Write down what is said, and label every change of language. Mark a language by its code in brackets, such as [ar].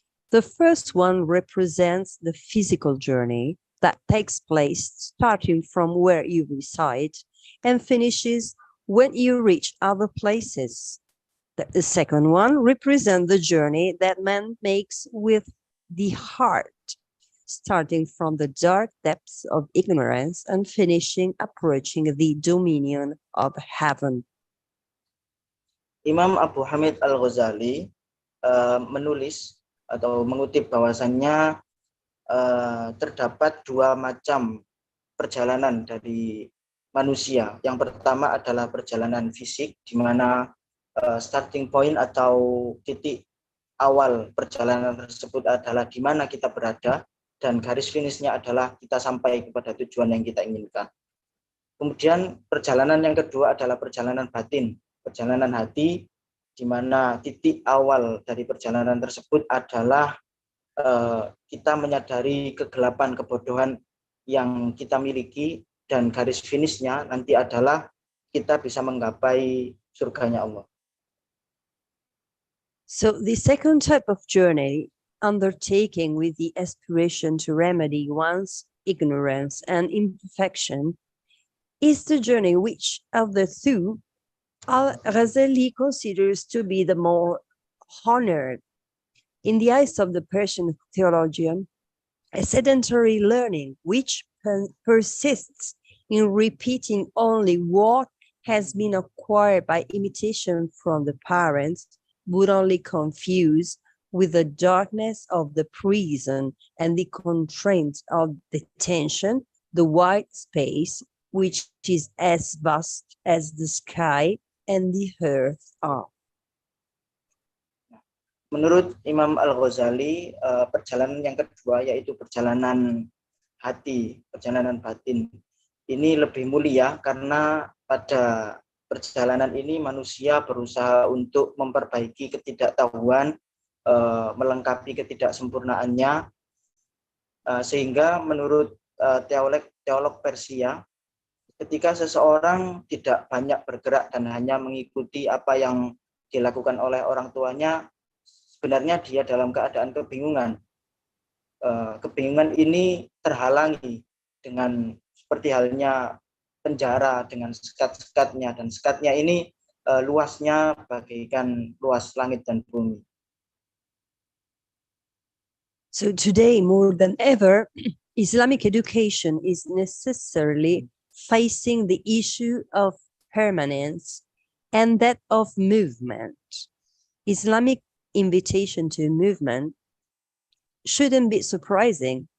[en] The first one represents the physical journey that takes place starting from where you reside and finishes when you reach other places. The second one represents the journey that man makes with the heart, starting from the dark depths of ignorance and approaching the dominion of heaven. [id] Imam Abu Hamid Al-Ghazali menulis atau mengutip bahwasannya terdapat dua macam perjalanan dari manusia. Yang pertama adalah perjalanan fisik, di mana starting point atau titik awal perjalanan tersebut adalah di mana kita berada, dan garis finishnya adalah kita sampai kepada tujuan yang kita inginkan. Kemudian perjalanan yang kedua adalah perjalanan batin, perjalanan hati, di mana titik awal dari perjalanan tersebut adalah kita menyadari kegelapan, kebodohan yang kita miliki, dan garis finishnya nanti adalah kita bisa menggapai surganya Allah. [en] So the second type of journey, undertaking with the aspiration to remedy one's ignorance and imperfection, is the journey which of the two Al-Ghazali considers to be the more honored. In the eyes of the Persian theologian, a sedentary learning which persists in repeating only what has been acquired by imitation from the parents would only confuse with the darkness of the prison and the constraints of detention the wide space which is as vast as the sky and the earth are. [id] Menurut Imam Al-Ghazali, perjalanan yang kedua yaitu perjalanan hati, perjalanan batin. Ini lebih mulia karena pada perjalanan ini manusia berusaha untuk memperbaiki ketidaktahuan, melengkapi ketidaksempurnaannya, sehingga menurut teolog Persia, ketika seseorang tidak banyak bergerak dan hanya mengikuti apa yang dilakukan oleh orang tuanya, sebenarnya dia dalam keadaan kebingungan. Kebingungan ini terhalangi dengan seperti halnya penjara dengan sekat-sekatnya, dan sekatnya ini luasnya bagaikan luas langit dan bumi. [en] So today, more than ever, Islamic education is necessarily facing the issue of permanence and that of movement. Islamic invitation to movement shouldn't be surprising.